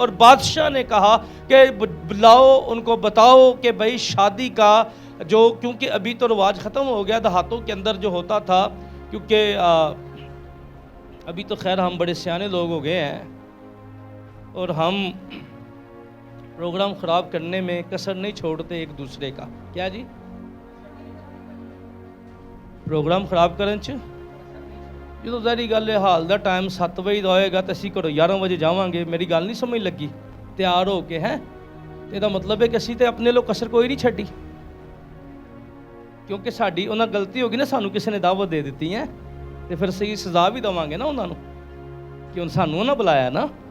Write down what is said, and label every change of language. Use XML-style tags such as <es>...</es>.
<ur>اور بادشاہ نے کہا کہ بلاؤ، ان کو بتاؤ کہ بھئی شادی کا جو، کیونکہ ابھی تو رواج ختم ہو گیا، دیہاتوں کے اندر جو ہوتا تھا، کیونکہ ابھی تو خیر ہم بڑے سیانے لوگ ہو گئے ہیں اور ہم پروگرام خراب کرنے میں کسر نہیں چھوڑتے ایک دوسرے کا. کیا جی؟ پروگرام خراب کریں یہ تو ظاہری گل ہے.</ur> <pa>حال دا ٹائم 7 بجے دا ہوئے گا تو اسی کرو 11 بجے جاواں گے. میری گل نہیں سمجھ لگی؟ تیار ہو کے ہیں یہ مطلب ہے کہ اسی تے اپنے لوگ کسر کوئی نہیں چھڈی، کیونکہ ساڈی انہاں غلطی ہوگی نا، سانو کسی نے دعوت دے دیتی ہے تو پھر صحیح سزا بھی دواں گے نا انہاں نو، کہ سانو نہ بلایا نا.</pa>